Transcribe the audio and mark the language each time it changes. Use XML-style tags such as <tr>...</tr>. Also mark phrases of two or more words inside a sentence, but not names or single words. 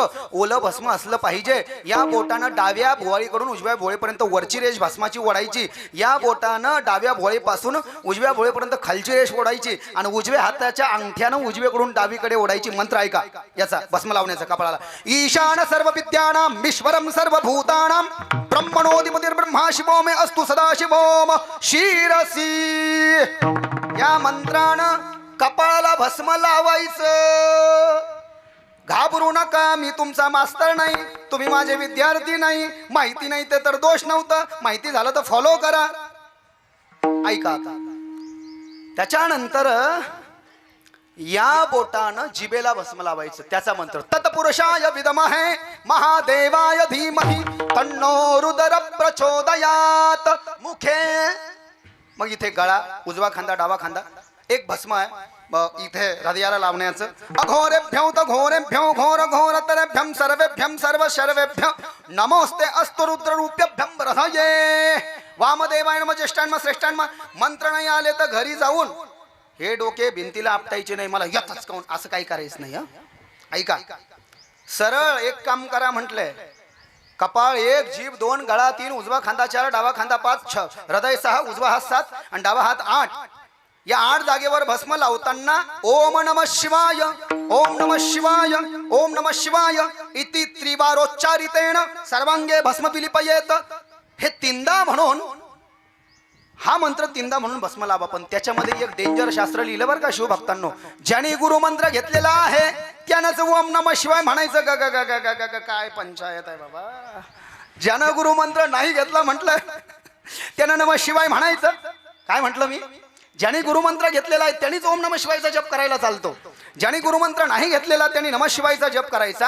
<mr>ओलं भस्म असलं पाहिजे. या बोटानं डाव्या भुवाळीकडून उजव्या भुवाळीपर्यंत वरची रेष भस्माची ओढायची. या बोटानं डाव्या भुवाळीपासून उजव्या भुवाळीपर्यंत खालची रेष ओढायची आणि उजव्या हाताच्या अंगठ्यानं उजवीकडून डावीकडे ओढायची. मंत्र ऐका याचा भस्म लावण्याचा कपाळाला.</mr> <sa>ईशान सर्व विद्यानां ईश्वरं सर्वभूतानां ब्रह्मणोऽधिपतिर् ब्रह्मा शिवो मे अस्तु सदाशिवोम शिरसी.</sa> <mr>या मंत्रानं कपाळाला भस्म लावायचं. घाबरू नका, मी तुमचा मास्तर नाही, तुम्ही माझे विद्यार्थी नाही. माहिती नाही ते तर दोष नव्हतं, माहिती झालं तर फॉलो करा. ऐका आता. त्याच्यानंतर या बोटानं जिबेला भस्म लावायचं. त्याचा मंत्र</mr> <sa>तत्पुरुषाय विद्महे महादेवाय धीमहि तन्नो रुद्र प्रचोदयात.</sa> <mr>मुखे मग इथे गळा, उजवा खांदा डावा खांदा, एक भस्म आहे इथे हृदयाला लावण्याचं.</mr> <sa>अघोरेभ्यो त घोरेभ्यो घोर घोरतरेभ्यं सर्वेभ्यं सर्व शर्वेभ्य नमोस्ते अस्तु रुद्र रूप्यभ्यं हृदये वामदेवाय नमः ज्येष्ठान्म श्रेष्ठान्म.</sa> <mr>मंत्र नाही आले तर घरी जाऊन हे डोके भिंतीला आपटायचे नाही, मला येतच काऊन असं काही करायचं नाही. ऐका, सरळ एक काम करा म्हटलंय. कपाळ 1, जीभ 2, गळा 3, उजवा खांदा 4, डावा खांदा 5, 6, हृदय 6, उजवा हात 7 आणि डावा हात 8. या 8 जागेवर भस्म लावताना</mr> <sa>ओम नमः शिवाय ओम नमः शिवाय ओम नमः शिवाय इति त्रिवारोच्चारितेन सर्वांगे भस्म विलिपयेत.</sa> <mr>हे तीनदा म्हणून, हा मंत्र तीनदा म्हणून भस्म लावा. पण त्याच्यामध्ये एक डेंजर शास्त्र लिहिलं बरं का शिवभक्तांनो. ज्याने गुरुमंत्र घेतलेला आहे त्यानंच</mr> <sa>ओम नमः शिवाय</sa> <mr>म्हणायचं. ग ग ग ग ग काय पंचायत आहे बाबा. ज्यानं गुरुमंत्र नाही घेतला म्हटलं त्यानं</mr> <sa>नमः शिवाय</sa> <mr>म्हणायचं. काय म्हटलं मी? ज्याने गुरुमंत्र घेतलेला आहे त्यांनीच</mr> <sa>ओम नमः शिवायचा</sa> <mr>जप करायला चालतो. ज्याने गुरुमंत्र नाही घेतलेला त्यांनी</mr> <sa>नमः शिवायचा</sa> <mr>जप करायचा.</mr>